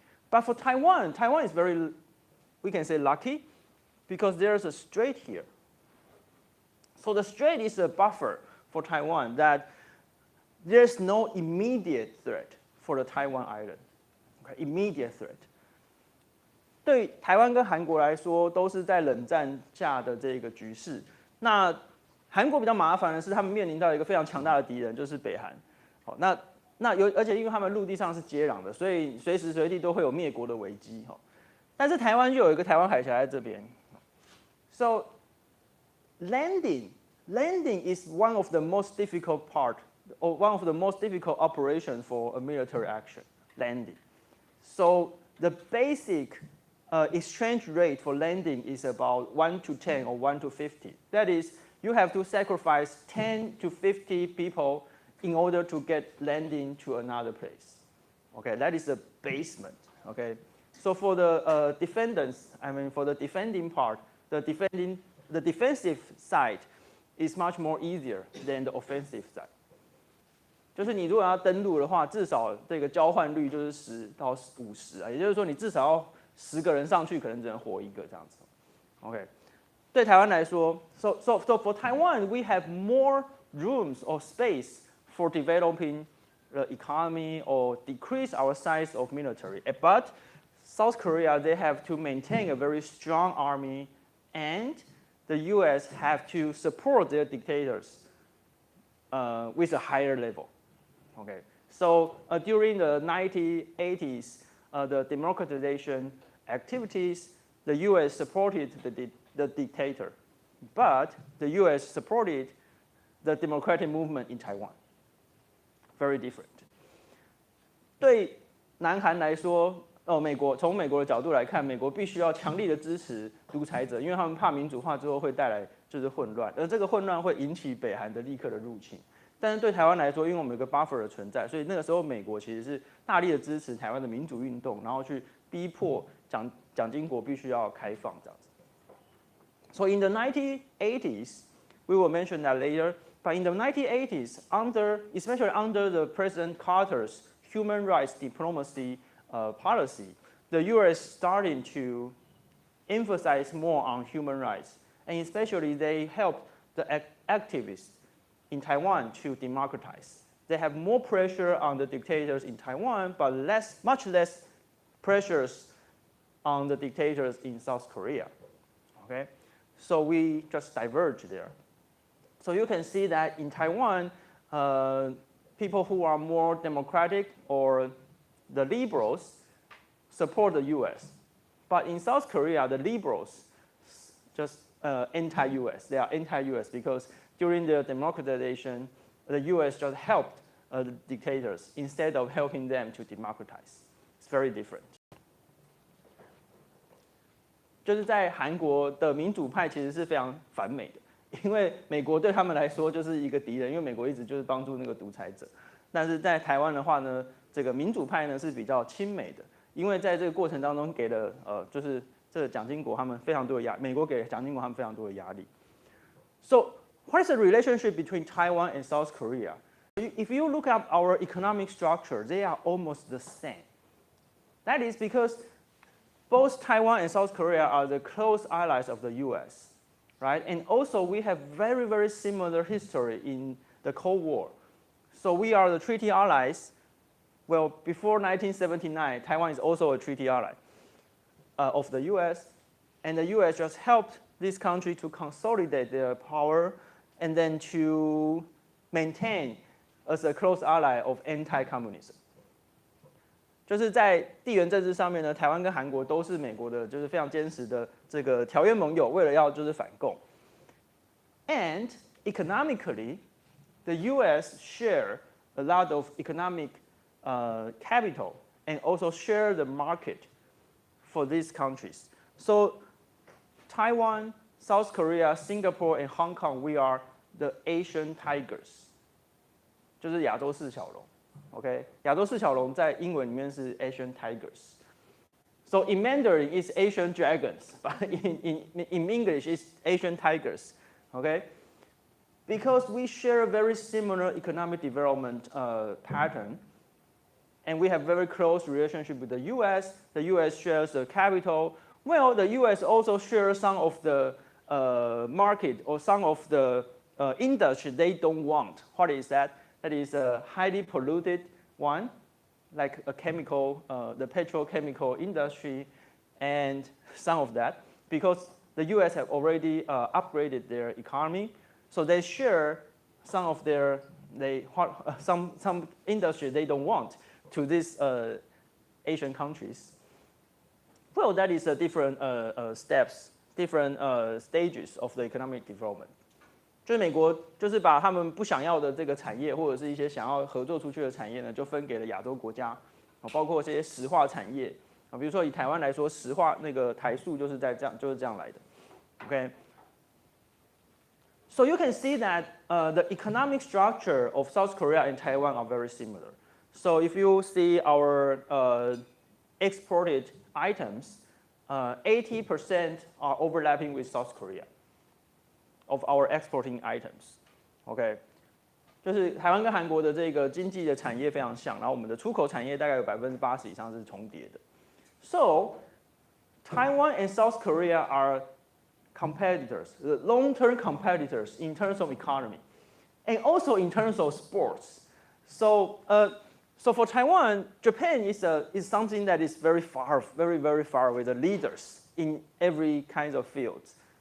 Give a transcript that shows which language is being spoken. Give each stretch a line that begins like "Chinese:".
English: But for Taiwan, Taiwan is very, we can say, lucky because there's a strait here. So the strait is a buffer for Taiwan that there's no immediate threat for the Taiwan island. Okay, immediate threat.
Chinese: 对台湾跟韩国来说，都是在冷战下的这个局势。那韩国比较麻烦的是，他们面临到一个非常强大的敌人，就是北韩。好，而且因为他们陆地上是接壤的，所以随时随地都会有灭国的危机。哈，但是台湾就有一个台湾海峡在这边。
English: So landing is one of the most difficult part, or one of the most difficult operations for a military action. Landing. So the basic exchange rate for landing is about 1 to 10 or 1 to 50. That is, you have to sacrifice 10 to 50 people in order to get landing to another place. Okay, that is the basement. Okay, so for the defendants, I mean for the defending part, the defensive side is much more easier than the offensive side.
Chinese: 就是你如果要登陆的话，至少这个交换率就是10到50啊，也就是说你至少要10个人上去，可能只能活一个这样子。
English: OK，
Chinese: 对台湾来说
English: so for Taiwan we have more rooms or space for developing the economy or decrease our size of military. But South Korea, they have to maintain a very strong army, and the US have to support their dictators with a higher level. Okay, so during the 1980s, the democratization activities, the US supported the dictator, but the US supported the democratic movement in Taiwan. Very different.
Chinese: 对南韩来说，从美国的角度来看，美国必须要强力的支持独裁者，因为他们怕民主化之后会带来就是混乱，而这个混乱会引起北韩的立刻的入侵。但是对台湾来说，因为我们有个 buffer 的存在，所以那个时候美国其实是大力的支持台湾的民主运动，然后去逼迫蒋经国必须要开放这样子。
English: So in the 1980s, we will mention that later. But in the 1980s, especially under the President Carter's human rights diplomacy policy, the U.S. started to emphasize more on human rights, and especially they helped the activists in Taiwan to democratize. They have more pressure on the dictators in Taiwan, but much less pressures on the dictators in South Korea. Okay, so we just diverge there. So you can see that in Taiwan, people who are more democratic or the liberals support the US. But in South Korea, the liberals just anti-US. They are anti-US because during the democratization, the US just helped the dictators instead of helping them to democratize. It's very different.
Chinese: 就是在韩国的民主派其实是非常反美的，因为美国对他们来说就是一个敌人，因为美国一直就是帮助那个独裁者。但是在台湾的话呢，这个民主派呢是比较亲美的，因为在这个过程当中给了就是这个蒋经国他们非常多的压，美国给蒋经国他们非常多的压力。
English: So what is the relationship between Taiwan and South Korea? If you look at our economic structure, they are almost the same. That is because both Taiwan and South Korea are the close allies of the US, right? And also we have very, very similar history in the Cold War. So we are the treaty allies. Well, before 1979, Taiwan is also a treaty ally of the US, and the US just helped this country to consolidate their power and then to maintain as a close ally of anti-communism.
Chinese: 就是在地缘政治上面呢，台湾跟韩国都是美国的，就是非常坚实的这个条约盟友，为了要就是反共。
English: And economically, the U.S. share a lot of economic capital and also share the market for these countries. So Taiwan, South Korea, Singapore, and Hong Kong, we are the Asian tigers，
Chinese: 就是亚洲四小龙。 OK， 亚洲四小龙在英文里面是 Asian tigers。
English: So in Mandarin, it's Asian dragons, but in English, it's Asian tigers. Okay, because we share a very similar economic development pattern, and we have very close relationship with the U.S. The U.S. shares the capital. Well, the U.S. also shares some of the market or some of the industry they don't want. What is that? That is a highly polluted one, like a chemical, the petrochemical industry, and some of that, because the U.S. have already upgraded their economy, so they share some of their some industry they don't want to these Asian countries. Well, that is a different steps, different stages of the economic development.
Chinese: 就是美国就是把他们不想要的这个产业，或者是一些想要合作出去的产业呢，就分给了亚洲国家，包括这些石化产业啊，比如说以台湾来说，石化那个台塑就是这样来的。
English: Okay. So you can see that the economic structure of South Korea and Taiwan are very similar. So if you see our exported items, 80% are overlapping with South Korea of our exporting items.
Chinese: OK， 就是台湾跟韩国的这个经济的产业非常像，然后我们的出口产业大概有80%以上是重叠的。
English: So Taiwan and South Korea are competitors, long-term competitors in terms of economy, and also in terms of sports. So, so for Taiwan, Japan is something that is very far away, the leaders in every kind of fields.